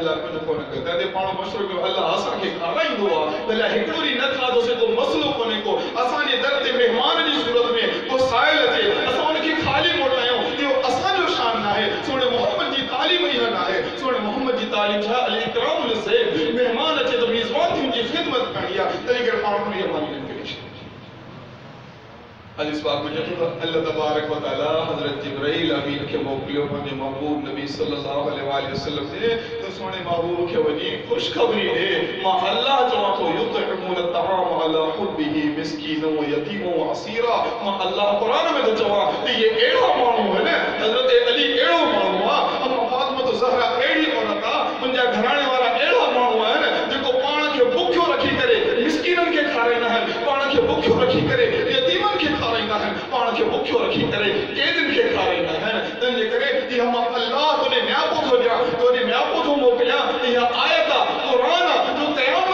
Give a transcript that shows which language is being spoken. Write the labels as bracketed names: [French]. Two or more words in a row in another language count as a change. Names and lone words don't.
[Sindhi] लाइ कुझु कोन कयो, तंहिंजे पाण मशवरो कयो अल्लाह असांखे खाराईंदो आहे, भले हिकिड़ो ॾींहुं न खाधोसीं को मसइलो कोन्हे को, असांजे दर ते महिमान जी सूरत में को साहिल अचे असां उनखे ख़ाली मोटायूं, इहो असांजो शान न आहे, सोणे मोहम्मद जी तालीम इहा न आहे, सोणे मोहम्मद जी तालीम छा [Arabic] على إكرام للضيف, [Sindhi] महिमान अचे त मेज़बान थी हुनजी ख़िदमत करणी आहे, तंहिं करे पाण खे इहा मानी न करे छॾी। हदीस पाक में लिखियो अल्लाह [Arabic] تبارك وتعالى [Sindhi] हज़रत जिब्राइल अमीन खे मोकिलियो पंहिंजे महबूब नबी [Arabic] صلى الله عليه وسلم [Sindhi] से, तो सोने महबूब खे वञी ख़ुशख़बरी ॾे, मां अल्लाह चवां थो [Arabic] يطعمون الطعام على حبه مسكينا ويتيما وأسيرا, [Sindhi] मां अल्लाह क़ुरान में तो चवां त ये अहिड़ा माण्हू आहिनि, हज़रत अली अहिड़ो माण्हू आहे, अम्मा फातिमा ज़हरा अहिड़ी औरत आहे, मुंहिंजा घराणे वारा अहिड़ा माण्हू आहिनि जेको पाण खे बुखियो रखी करे मिस्कीननि खे खाराईंदा आहिनि, पाण खे बुखियो रखी करे यतीमनि खे खाराईंदा आहिनि, पाण खे बुखियो रखी करे कैदियुनि खे खाराईंदा आहिनि, तंहिंजे करे इहा मां अल्लाह तुंहिंजे नियापो थो ॾियां, तुंहिंजे नियापो थो मोकिलियां, इहा आयत आहे क़ुरान जो